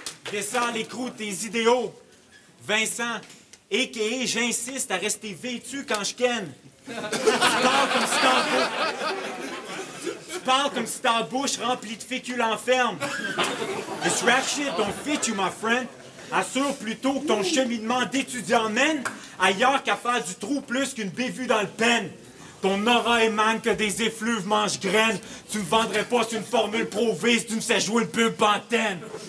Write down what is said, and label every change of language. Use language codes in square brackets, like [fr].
[fr] Descends l'écrou de tes idéaux. Vincent, a.k.a. j'insiste à rester vêtu quand je ken. Tu parles comme si ta bouche remplie de féculents ferme. [en] This rap shit don't fit you, my friend. [fr] Assure plutôt que ton cheminement d'étudiant mène ailleurs qu'à faire du trou plus qu'une bévue dans le pen. Ton aura émane que des effluves mange-graines. Tu me vendrais pas sur une formule pro-V si tu me sais jouer une pub Pantene.